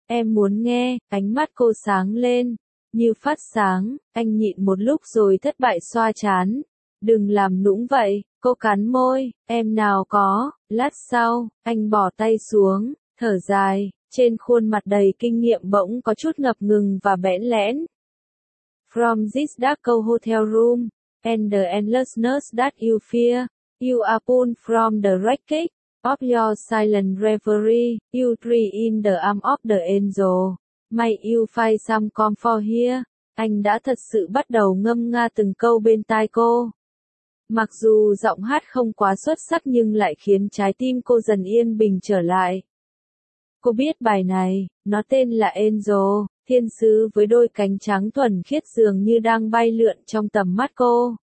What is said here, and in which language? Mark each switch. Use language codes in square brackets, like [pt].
[vi] Em muốn nghe, ánh mắt cô sáng lên. Như phát sáng, anh nhịn một lúc rồi thất bại xoa trán. Đừng làm nũng vậy, cô cắn môi, em nào có, lát sau, anh bỏ tay xuống, thở dài, trên khuôn mặt đầy kinh nghiệm bỗng có chút ngập ngừng và bẽn lẽn. [en] From this dark hotel room, and the endlessness that you fear, you are pulled from the wreckage of your silent reverie, you dream in the arm of the angel. May you find some comfort here. [vi] Anh đã thật sự bắt đầu ngâm nga từng câu bên tai cô. Mặc dù giọng hát không quá xuất sắc nhưng lại khiến trái tim cô dần yên bình trở lại. Cô biết bài này, nó tên là Angel, thiên sứ với đôi cánh trắng thuần khiết dường như đang bay lượn trong tầm mắt cô.